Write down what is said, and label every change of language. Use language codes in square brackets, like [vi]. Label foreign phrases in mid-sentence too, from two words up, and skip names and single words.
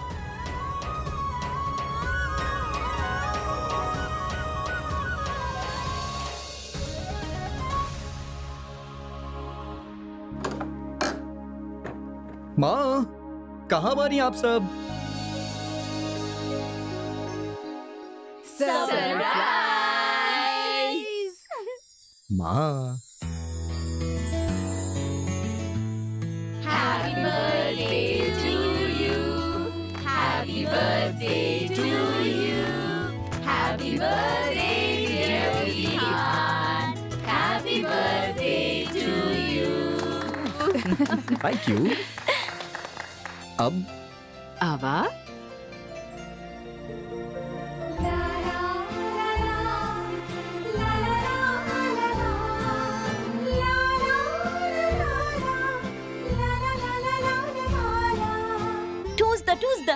[bho] माँ, कहाँ बानी आप सब? सरप्राइज! माँ, [en] Happy birthday to you. Happy birthday to you. Happy birthday dear Vihan. Happy birthday to you. thank you. अब [bho] आवा। ठूस द